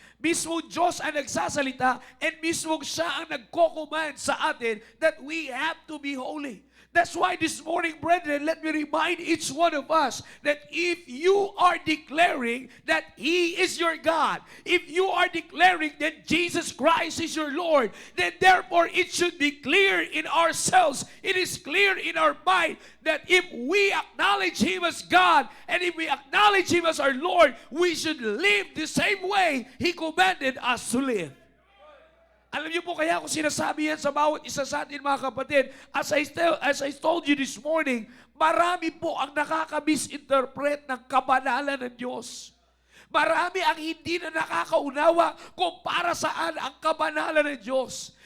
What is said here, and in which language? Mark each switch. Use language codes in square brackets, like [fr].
[tl] Mismong Diyos ang nagsasalita and mismong siya ang nagko-command sa atin that we have to be holy. [en] That's why this morning, brethren, let me remind each one of us that if you are declaring that He is your God, if you are declaring that Jesus Christ is your Lord, then therefore it should be clear in ourselves, it is clear in our mind that if we acknowledge Him as God and if we acknowledge Him as our Lord, we should live the same way He commanded us to live. [tl] Alam niyo po kaya kung sinasabi yan sa bawat isa sa atin, mga kapatid, [en] as I told you this morning, [tl] marami po ang nakaka-misinterpret ng kabanalan ng Diyos. Marami ang hindi na nakakaunawa kung para saan ang kabanalan ng Diyos.